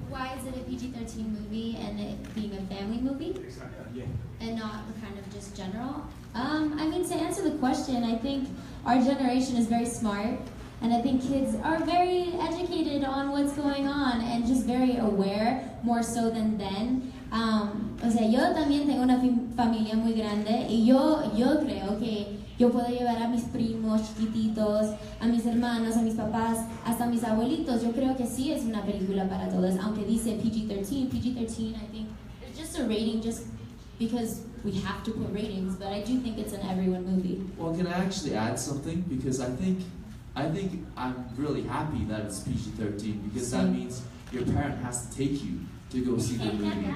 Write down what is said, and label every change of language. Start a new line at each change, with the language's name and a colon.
English: Why is it a PG-13 movie and it being a family movie? Yeah. And not kind of just general? I mean, to answer the question, I think our generation is very smart, and I think kids are very educated on what's going on and just very aware, more so than then.
Spanish: O sea, yo también tengo una familia muy grande y yo creo que yo puedo llevar a mis primos chiquititos, a mis hermanos, a mis papás, hasta a mis abuelitos. Yo creo que sí es una película para todos, aunque dice PG-13.
English: PG-13, I think, it's just a rating just because we have to put ratings, but I do think it's an everyone movie. Well, can I actually add something? Because I think I'm really happy that it's PG-13, because that means your parent has to take you to go see the movie.